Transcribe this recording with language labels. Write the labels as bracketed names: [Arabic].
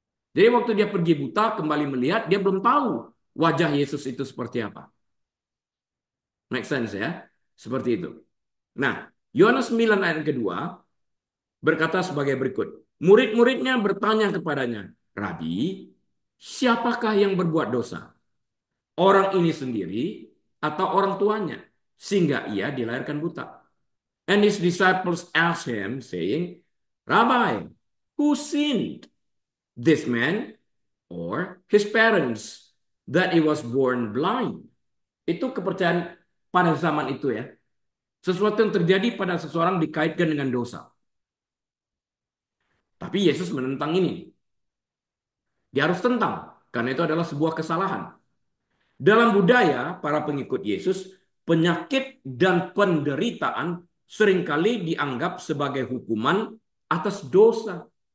[Indonesian] Jadi waktu dia pergi buta, kembali melihat, dia belum tahu wajah Yesus itu seperti apa. [English] Make sense [Indonesian] ya? Seperti itu. Nah, Yohanes 9 ayat kedua berkata sebagai berikut. Murid-muridnya bertanya kepadanya, Rabi, siapakah yang berbuat dosa? Orang ini sendiri atau orang tuanya? Sehingga ia dilahirkan buta. [English] And his disciples asked him, saying, Rabbi, who sinned? This man or his parents that he was born blind? [Indonesian] Itu kepercayaan pada zaman itu ya. Sesuatu yang terjadi pada seseorang dikaitkan dengan dosa. Tapi Yesus menentang ini. Dia harus tentang, karena itu adalah sebuah kesalahan. Dalam budaya para pengikut Yesus, penyakit dan penderitaan seringkali dianggap sebagai hukuman atas dosa.